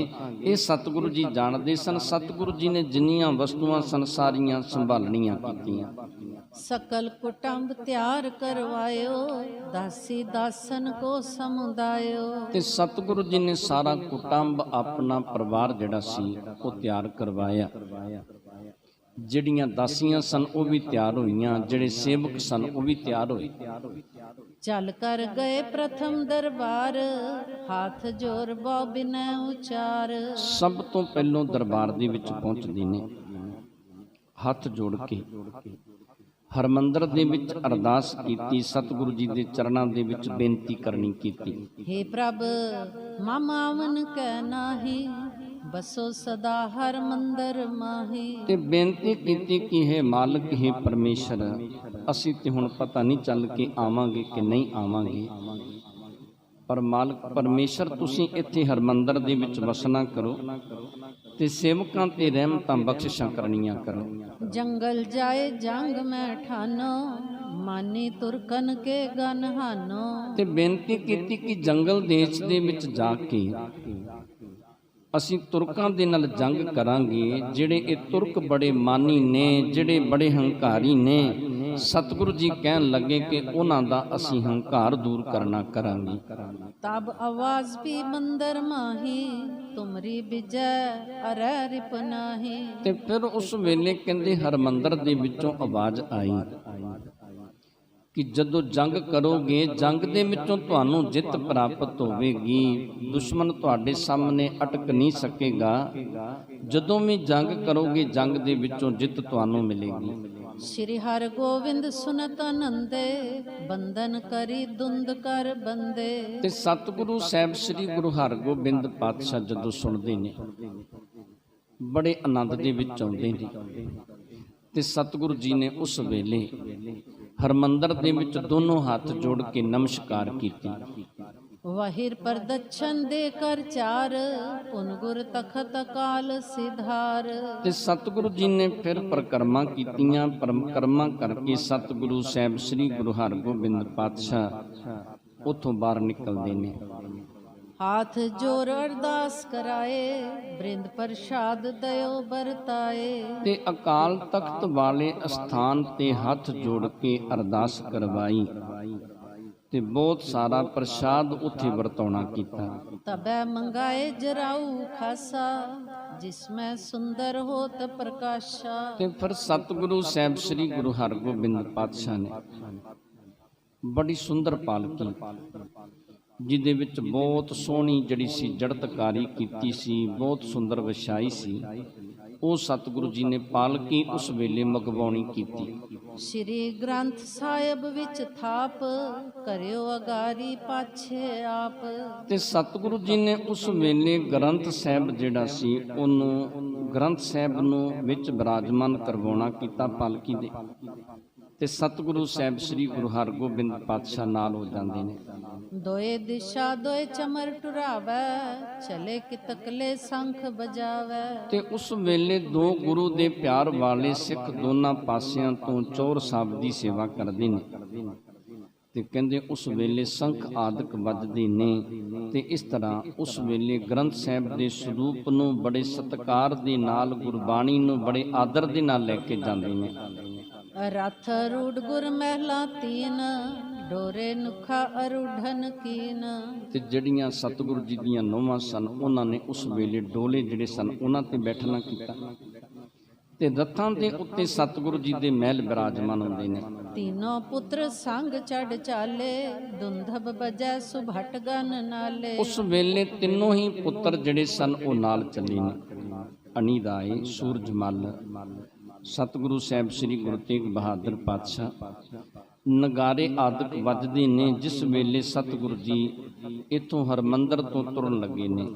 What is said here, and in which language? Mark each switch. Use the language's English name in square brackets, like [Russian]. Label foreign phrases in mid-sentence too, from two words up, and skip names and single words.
[Punjabi] ਇਹ ਸਤਿਗੁਰੂ ਜੀ ਜਾਣਦੇ ਸਨ। ਸਤਿਗੁਰੂ ਜੀ ਨੇ ਜਿੰਨੀਆਂ ਵਸਤੂਆਂ ਸਨ ਸਾਰੀਆਂ ਸੰਭਾਲਣੀਆਂ ਕੀਤੀਆਂ। [Braj] सकल कुटुंब त्यार करवायो दासी दासन को समुदायो। [Punjabi] ਤੇ ਸਤਿਗੁਰੂ ਜੀ ਨੇ ਸਾਰਾ ਕੁਟੁੰਬ ਆਪਣਾ ਪਰਿਵਾਰ ਜਿਹੜਾ ਸੀ ਉਹ ਤਿਆਰ ਕਰਵਾਇਆ। ਜਿਹੜੀਆਂ ਦਾਸੀਆਂ ਸਨ ਉਹ ਵੀ ਤਿਆਰ ਹੋਈਆਂ, ਜਿਹੜੇ ਸੇਵਕ ਸਨ ਉਹ ਵੀ ਤਿਆਰ ਹੋਏ। [Braj] चल कर गए प्रथम दरबार हाथ जोर बहु बिनै उचार। [Punjabi] ਸਭ ਤੋਂ ਪਹਿਲੋਂ ਦਰਬਾਰ ਦੇ ਵਿੱਚ ਪਹੁੰਚਦੇ ਨੇ ਹੱਥ ਜੋੜ ਕੇ ਹਰਮੰਦਰ ਦੇ ਵਿੱਚ ਅਰਦਾਸ ਕੀਤੀ, ਸਤਿਗੁਰੂ ਜੀ ਦੇ ਚਰਨਾਂ ਦੇ ਵਿੱਚ ਬੇਨਤੀ ਕਰਨੀ ਕੀਤੀ। [Braj] हे प्रभ मामावन कै नाही बसो सदा हर मंदर माही। [Punjabi] ਤੇ ਬੇਨਤੀ ਕੀਤੀ ਕਿ हे ਮਾਲਕ, हे ਪਰਮੇਸ਼ਰ, ਅਸੀਂ ਤੇ ਹੁਣ ਪਤਾ ਨਹੀਂ ਚੱਲ ਕੇ ਆਵਾਂਗੇ ਕਿ ਨਹੀਂ ਆਵਾਂਗੇ, ਪਰ ਮਾਲਕ ਪਰਮੇਸ਼ਰ ਤੁਸੀਂ ਇੱਥੇ ਹਰਮੰਦਰ ਦੇ ਵਿੱਚ ਵਸਣਾ ਕਰੋ ਤੇ ਸੇਵਕਾਂ ਤੇ ਰਹਿਮਤਾਂ ਬਖਸ਼ਿਸ਼ਾਂ ਕਰਨੀਆਂ ਕਰੋ। [Braj] जंगल जाए जंग में ठानो मानी तुरकन के गन हानो। [Punjabi] ਤੇ ਬੇਨਤੀ ਕੀਤੀ ਕਿ ਜੰਗਲ ਦੇਸ਼ ਦੇ ਵਿੱਚ ਜਾ ਕੇ ਅਸੀਂ ਤੁਰਕਾਂ ਦੇ ਨਾਲ ਜੰਗ ਕਰਾਂਗੇ। ਜਿਹੜੇ ਇਹ ਤੁਰਕ ਬੜੇ ਮਾਨੀ ਨੇ, ਜਿਹੜੇ ਬੜੇ ਹੰਕਾਰੀ ਨੇ, ਸਤਿਗੁਰੂ ਜੀ ਕਹਿਣ ਲੱਗੇ ਕਿ ਉਹਨਾਂ ਦਾ ਅਸੀਂ ਹੰਕਾਰ ਦੂਰ ਕਰਨਾ ਕਰਾਂਗੇ। [Braj] तब आवाज भी मंदर माही तुमरी विजय अरे रिप नाही। [Punjabi] ਤੇ ਫਿਰ ਉਸ ਵੇਲੇ ਕਹਿੰਦੇ ਹਰਮੰਦਰ ਦੇ ਵਿੱਚੋਂ ਆਵਾਜ਼ ਆਈ ਕਿ ਜਦੋਂ ਜੰਗ ਕਰੋਗੇ ਜੰਗ ਦੇ ਵਿੱਚੋਂ ਤੁਹਾਨੂੰ ਜਿੱਤ ਪ੍ਰਾਪਤ ਹੋਵੇਗੀ, ਦੁਸ਼ਮਣ ਤੁਹਾਡੇ ਸਾਹਮਣੇ ਅਟਕ ਨਹੀਂ ਸਕੇਗਾ। ਜਦੋਂ ਵੀ ਜੰਗ ਕਰੋਗੇ ਜੰਗ ਦੇ ਵਿੱਚੋਂ ਜਿੱਤ ਤੁਹਾਨੂੰ ਮਿਲੇਗੀ। [Braj] श्री हर गोविंद सुनत आनंदे बंधन करी दुंद कर बंदे। [Punjabi] ਤੇ ਸਤਿਗੁਰੂ ਸਾਹਿਬ ਸ੍ਰੀ ਗੁਰੂ ਹਰਗੋਬਿੰਦ ਪਾਤਸ਼ਾਹ ਜਦੋਂ ਸੁਣਦੇ ਨੇ ਬੜੇ ਆਨੰਦ ਦੇ ਵਿੱਚ ਆਉਂਦੇ ਨੇ। ਤੇ ਸਤਿਗੁਰੂ ਜੀ ਨੇ ਉਸ ਵੇਲੇ ਹਰਮੰਦਰ ਦੇ ਵਿੱਚ ਦੋਨੋਂ ਹੱਥ ਜੋੜ ਕੇ ਨਮਸਕਾਰ ਕੀਤੀ। [Braj] वहिर पर दक्षिण देकर चार पुन गुर तखत काल सिधार। [Punjabi] ਤੇ ਸਤਿਗੁਰੂ ਜੀ ਨੇ ਫਿਰ ਪਰਿਕਰਮਾ ਕੀਤੀਆਂ। ਪਰਿਕਰਮਾ ਕਰਕੇ ਸਤਿਗੁਰੂ ਸਾਹਿਬ ਸ੍ਰੀ ਗੁਰੂ ਹਰਗੋਬਿੰਦ ਪਾਤਸ਼ਾਹ ਉੱਥੋਂ ਬਾਹਰ ਨਿਕਲਦੇ ਨੇ। [Braj] हाथ जोर अरदास कराए बृंद प्रसाद दयो बरताए। [Punjabi] ਤੇ ਅਕਾਲ ਤਖਤ ਵਾਲੇ ਅਸਥਾਨ ਤੇ ਹੱਥ ਜੋੜ ਕੇ ਅਰਦਾਸ ਕਰਵਾਈ ਤੇ ਬਹੁਤ ਸਾਰਾ ਪ੍ਰਸ਼ਾਦ ਉੱਥੇ ਵਰਤਾਉਣਾ ਕੀਤਾ। [Braj] तबै मंगाए जराऊ खासा जिसमें सुंदर होत प्रकाशा। [Punjabi] ਤੇ ਫਿਰ ਸਤਿਗੁਰੂ ਸਾਹਿਬ ਸ੍ਰੀ ਗੁਰੂ ਹਰਗੋਬਿੰਦ ਪਾਤਸ਼ਾਹ ਨੇ ਬੜੀ ਸੁੰਦਰ ਪਾਲਕੀ ਜਿਹਦੇ ਵਿੱਚ ਬਹੁਤ ਸੋਹਣੀ ਜਿਹੜੀ ਸੀ ਜੜਤਕਾਰੀ ਕੀਤੀ ਸੀ, ਬਹੁਤ ਸੁੰਦਰ ਵਿਛਾਈ ਸੀ, ਉਹ ਸਤਿਗੁਰੂ ਜੀ ਨੇ ਪਾਲਕੀ ਉਸ ਵੇਲੇ ਮਗਵਾਉਣੀ ਕੀਤੀ। [Braj] श्री ग्रंथ साहिब विच थाप करियो अगारी पाछे आप। [Punjabi] ਤੇ ਸਤਿਗੁਰੂ ਜੀ ਨੇ ਉਸ ਵੇਲੇ ਗ੍ਰੰਥ ਸਾਹਿਬ ਜਿਹੜਾ ਸੀ ਉਹਨੂੰ ਗ੍ਰੰਥ ਸਾਹਿਬ ਨੂੰ ਵਿੱਚ ਬਿਰਾਜਮਾਨ ਕਰਵਾਉਣਾ ਕੀਤਾ ਪਾਲਕੀ ਦੇ। ਤੇ ਸਤਿਗੁਰੂ ਸਾਹਿਬ ਸ੍ਰੀ ਗੁਰੂ ਹਰਗੋਬਿੰਦ ਪਾਤਸ਼ਾਹ ਨਾਲ ਹੋ ਜਾਂਦੇ ਨੇ। [Braj] दोए दिशा दोए चमर टुरावै चले कि तकले शंख बजावै। [Punjabi] ਤੇ ਉਸ ਵੇਲੇ ਦੋ ਗੁਰੂ ਦੇ ਪਿਆਰ ਵਾਲੇ ਸਿੱਖ ਦੋਨਾਂ ਪਾਸਿਆਂ ਤੋਂ ਚੌਰ ਸਾਹਿਬ ਦੀ ਸੇਵਾ ਕਰਦੇ ਨੇ। ਤੇ ਕਹਿੰਦੇ ਉਸ ਵੇਲੇ ਸ਼ੰਖ ਆਦਿਕ ਵੱਜਦੇ ਨੇ। ਤੇ ਇਸ ਤਰ੍ਹਾਂ ਉਸ ਵੇਲੇ ਗ੍ਰੰਥ ਸਾਹਿਬ ਦੇ ਸਰੂਪ ਨੂੰ ਬੜੇ ਸਤਿਕਾਰ ਦੇ ਨਾਲ, ਗੁਰਬਾਣੀ ਨੂੰ ਬੜੇ ਆਦਰ ਦੇ ਨਾਲ ਲੈ ਕੇ ਜਾਂਦੇ ਨੇ। [Braj] रथ रूढ़ गुर महला तीन डोरे नुखा अरूढ़न कीन। [Punjabi] ਤੇ ਜਿਹੜੀਆਂ ਸਤਿਗੁਰੂ ਜੀ ਦੀਆਂ ਨੋਹਾਂ ਸਨ ਉਹਨਾਂ ਨੇ ਉਸ ਵੇਲੇ ਡੋਲੇ ਜਿਹੜੇ ਸਨ ਉਹਨਾਂ ਤੇ ਬੈਠਣਾ ਕੀਤਾ। ਤੇ ਰੱਥਾਂ ਦੇ ਉੱਤੇ ਸਤਿਗੁਰੂ ਜੀ ਦੇ ਮਹਿਲ ਬਿਰਾਜਮਾਨ ਹੁੰਦੇ ਨੇ। [Braj] तीनों पुत्र संग चढ़ चाले दुंधब बजै सुभट गन नाले। [Punjabi] ਉਸ ਵੇਲੇ ਤਿੰਨੋਂ ਹੀ ਪੁੱਤਰ ਜਿਹੜੇ ਸਨ ਉਹ ਨਾਲ ਚੱਲੇ ਨੇ। ਅਣੀ ਰਾਏ, ਸੂਰਜਮਲ, ਸਤਿਗੁਰੂ ਸਾਹਿਬ ਸ੍ਰੀ ਗੁਰੂ ਤੇਗ ਬਹਾਦਰ ਪਾਤਸ਼ਾਹ। ਨਗਾਰੇ ਆਦਿਕ ਵੱਜਦੇ ਨੇ ਜਿਸ ਵੇਲੇ ਸਤਿਗੁਰੂ ਜੀ ਇੱਥੋਂ ਹਰਮੰਦਰ ਤੋਂ ਤੁਰਨ ਲੱਗੇ ਨੇ।